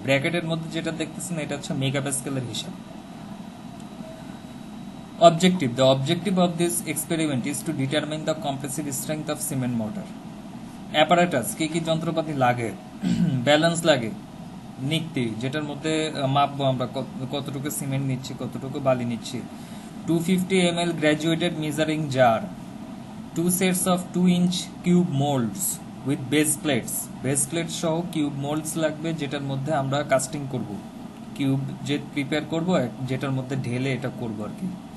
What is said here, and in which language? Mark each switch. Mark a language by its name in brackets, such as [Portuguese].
[Bangla] ব্র্যাকেটের মধ্যে যেটা দেখতেছেন এটা হচ্ছে মেগাপ্যাসকেলের হিসাব। [English] Objective: the objective of this experiment is to determine the compressive strength of cement mortar. [Bangla] Apparatus কি কি যন্ত্রপাতি লাগে, ব্যালেন্স লাগে, নিক্তি যেটার মধ্যে মাপবো আমরা কতটুকু সিমেন্ট নিচ্ছি, কতটুকু বালি নিচ্ছি। [English] 250 ml graduated measuring jar, 2 sets of 2 inch cube molds with base plates, [Bangla] base plates সহ কিউব মোল্ডস লাগবে যেটার মধ্যে আমরা কাস্টিং করব, কিউব যে প্রিপেয়ার করব যেটার মধ্যে ঢেলে এটা করব আর কি।